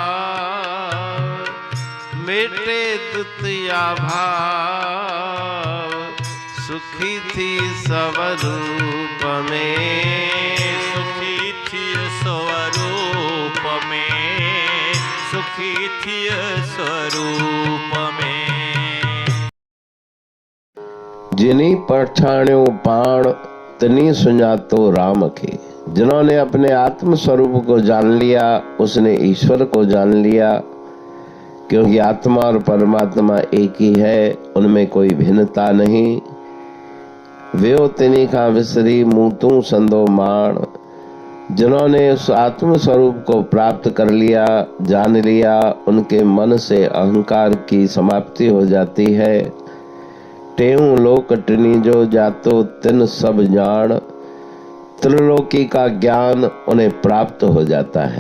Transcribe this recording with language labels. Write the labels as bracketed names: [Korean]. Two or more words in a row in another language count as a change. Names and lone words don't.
[Sindhi] मेटे द्वितीया भाव सुखी थी स्वरूप में। सुखी थी स्वरूप में। सुखी थी स्वरूप में। जिनी पठाण्यो पाण तनी सुञातो राम खे। [Hindi] जिन्होंने अपने आत्म स्वरूप को जान लिया उसने ईश्वर को जान लिया। क्योंकि आत्मा और परमात्मा एक ही है, उनमें कोई भिन्नता नहीं। [Sindhi] व्यो तिनी खां विसरी मूं तूं संदो माण। [Hindi] जिन्होंने उस आत्म स्वरूप को प्राप्त कर लिया, जान लिया, उनके मन से अहंकार की समाप्ति हो जाती है। [Sindhi] टेऊं लोकटनी जो जातो तिन सब जान। [Hindi] त्रिलोकी का ज्ञान उन्हें प्राप्त हो जाता है।